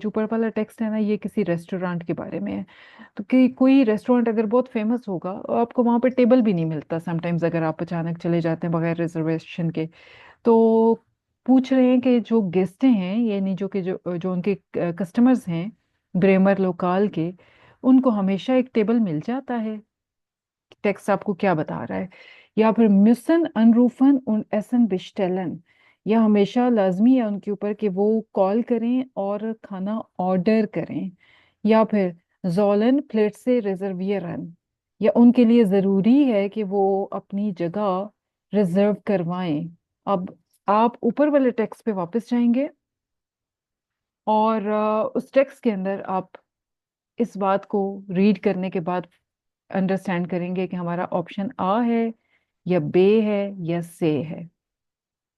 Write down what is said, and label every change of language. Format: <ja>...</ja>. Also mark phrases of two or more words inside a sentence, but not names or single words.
<hi>जो ऊपर वाला टेक्स्ट है ना, ये किसी रेस्टोरेंट के बारे में है। तो कि कोई रेस्टोरेंट अगर बहुत फेमस होगा, आपको वहां पे टेबल भी नहीं मिलता समटाइम्स, अगर आप अचानक चले जाते हैं बगैर रिजर्वेशन के। तो पूछ रहे हैं कि जो गेस्ट हैं, यानी जो कि जो जो उनके कस्टमर्स हैं ब्रेमर लोकाल के, उनको हमेशा एक टेबल मिल जाता है। टेक्स्ट आपको क्या बता रहा है? या फिर</hi> <de>müssen anrufen und essen bestellen,</de> <hi>या हमेशा लाजमी है उनके ऊपर कि वो कॉल करें और खाना ऑर्डर करें। या फिर</hi> <de>sollen Plätze reservieren,</de> <hi>या उनके लिए ज़रूरी है कि वो अपनी जगह रिजर्व करवाएं। अब आप ऊपर वाले टेक्स्ट पे वापस जाएंगे, और उस टेक्स्ट के अंदर आप इस बात को रीड करने के बाद अंडरस्टैंड करेंगे कि हमारा ऑप्शन आ है या बे है या से है।</hi>